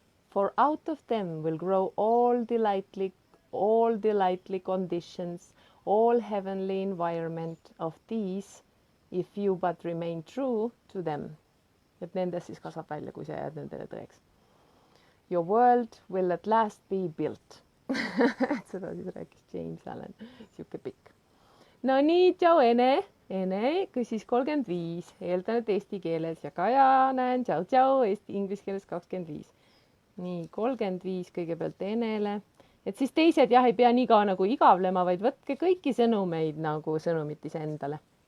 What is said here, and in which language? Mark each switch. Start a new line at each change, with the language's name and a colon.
English: For out of them will grow all delightly conditions, all heavenly environment of these, if you but remain true to them.
Estonian: Et nendest siis kasvab välja, kui sa jääd nendele tõeks.
English: Your world will at last be built.
Estonian: Seda siis rääkis James Allen, siuke pikk. No nii, tšau Ene, küsis 35, eeldan, et eesti keeles ja Kaja näen, tšau, inglise keeles 25. Nii, 35 kõigepealt Enele. Et siis teised jah, ei pea nii ka nagu igavlema, vaid võtke kõiki sõnumeid nagu sõnumitis endale.